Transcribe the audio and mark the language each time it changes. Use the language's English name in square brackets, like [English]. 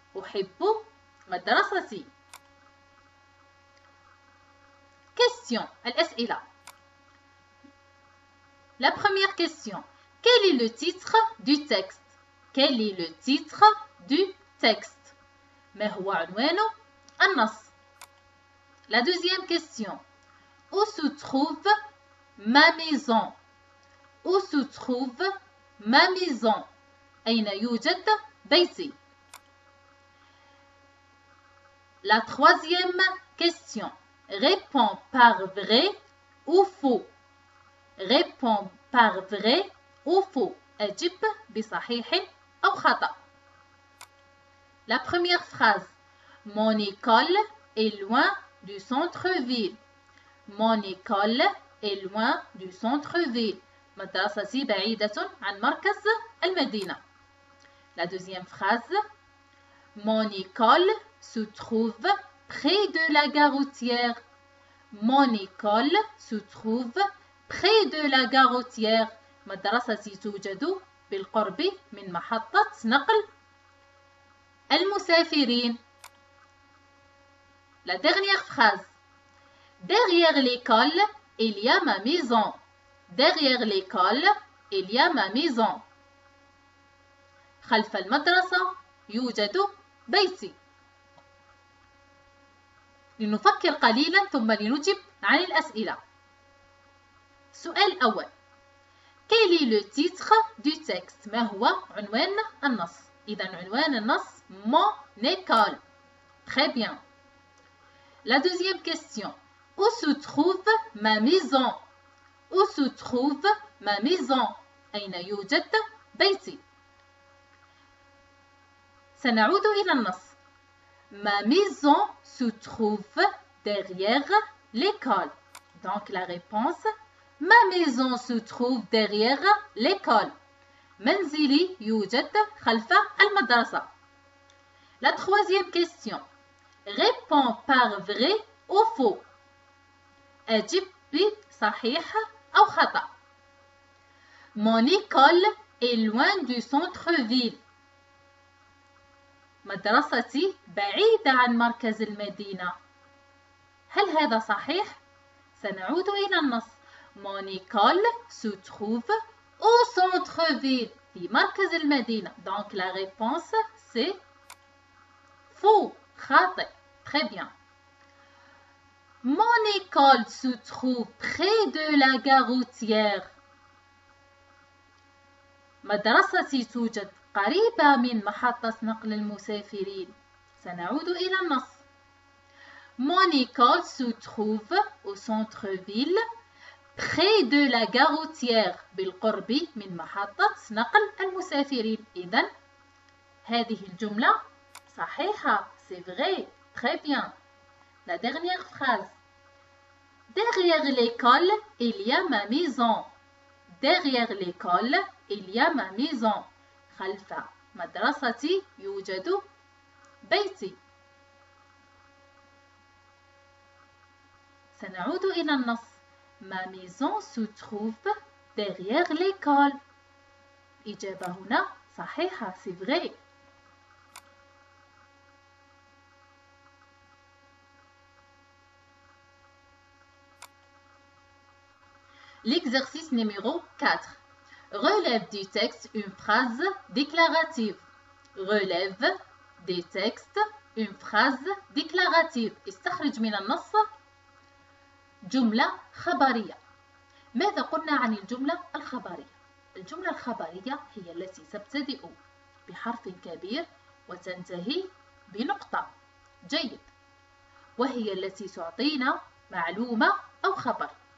[Arabic] أحب مدرستي. [French] Question. [Arabic] الأسئلة. [French] La première question. Quel est le titre du texte? Quel est le titre du texte? [Arabic] ما هو عنوان النص؟ [French] La deuxième question. Où se trouve ma maison? Où se trouve ma maison? [Arabic] أين يوجد بيتي؟ [French] La troisième question. Réponds par vrai ou faux. Réponds par vrai ou faux. [Arabic] أجب بصحيح أو خطأ. [French] La première phrase. Mon école est loin du centre-ville. Mon école est loin du centre-ville. [Arabic] مدرستي بعيدة عن مركز المدينة. [French] La deuxième phrase. Mon école se trouve près de la gare routière. Mon école se trouve près de la gare routière. [Arabic] مدرستي توجد بالقرب من محطة نقل المسافرين. [French] La dernière phrase. Derrière l'école, il y a ma maison. Derrière l'école, il y a ma maison. [Arabic] خلف المدرسة يوجد بيتي. لنفكر قليلا ثم لنجب عن الأسئلة. سؤال أول. [French] Quel est le titre du texte? [Arabic] ما هو عنوان النص؟ إذا عنوان النص [French] Mon école. Très bien. La deuxième question. Où se trouve ma maison? Où se trouve ma maison? [Arabic] أين يوجد بيتي؟ سنعود إلى النص. [French] Ma maison se trouve derrière l'école. Donc la réponse. Ma maison se trouve derrière l'école. [Arabic] منزلي يوجد خلف المدرسة. [French] La troisième question. Réponds par vrai ou faux. [Arabic] أجب بصحيح أو خطأ. [French] Mon école est loin du centre-ville. [Arabic] مدرستي بعيدة عن مركز المدينة. هل هذا صحيح؟ سنعود إلى النص. [French] Mon école se trouve au centre-ville. [Arabic] في مركز المدينة. [French] Donc la réponse c'est faux. [Arabic] خاطئ. [French] Très bien. Mon école se trouve près de la gare routière. [Arabic] مدرستي توجد قريبة من محطة نقل المسافرين. سنعود إلى النص. [French] Mon école se trouve au centre-ville près de la gare routière. [Arabic] بالقرب من محطة نقل المسافرين. إذن هذه الجملة صحيحة. [French] C'est vrai. Très bien. La dernière phrase. Derrière l'école, il y a ma maison. Derrière l'école, il y a ma maison. [Arabic] خلف مدرستي يوجد بيتي. سنعود إلى النص. [French] Ma maison se trouve derrière l'école. [Arabic] إجابة هنا صحيحة. [French] C'est vrai. L'exercice numéro 4. Relève du texte une phrase déclarative. Relève des textes une phrase déclarative. [Arabic] استخرج من النص جملة خبرية. ماذا قلنا عن الجملة الخبرية؟ الجملة الخبرية هي التي تبتدئ بحرف كبير وتنتهي بنقطة. جيد. وهي التي تعطينا معلومة أو خبر.